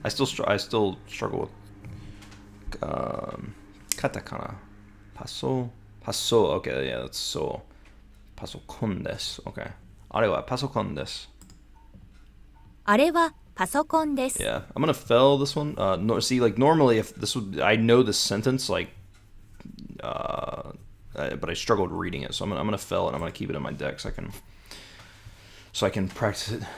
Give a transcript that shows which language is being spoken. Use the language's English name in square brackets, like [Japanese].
[English] I still struggle with Katakana. Paso. Okay, yeah, that's so. [Japanese] パソコンです。Okay. あれはパソコンです。あれはパソコンです。 [English] Yeah, I'm gonna fail this one. No, see, like normally, if this would, I know this sentence, like, but I struggled reading it, so I'm gonna fail it. I'm gonna keep it in my deck so I can practice it.